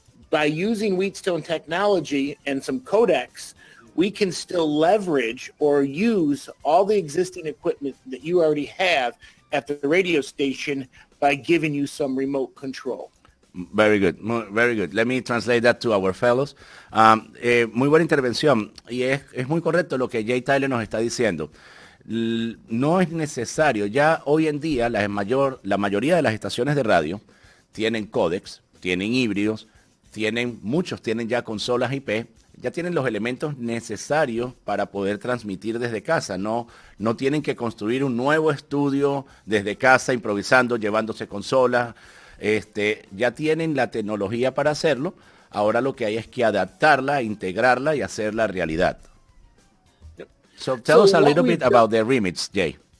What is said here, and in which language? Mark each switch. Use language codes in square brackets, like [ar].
[en] By using Wheatstone technology and some codecs, we can still leverage or use all the existing equipment that you already have at the radio station by giving you some remote control. Very good, very good. Let me translate that to our fellows. [es] Muy buena intervención y es muy correcto lo que Jay Tyler nos está diciendo. No es necesario, ya hoy en día la mayoría de las estaciones de radio tienen códecs, tienen híbridos, muchos tienen ya consolas IP, ya tienen los elementos necesarios para poder transmitir desde casa. No tienen que construir un nuevo estudio desde casa, improvisando, llevándose consolas. Ya tienen la tecnología para hacerlo. Ahora lo que hay es que adaptarla, integrarla y hacerla realidad. [en] So tell us a little bit about the Remix, Jay.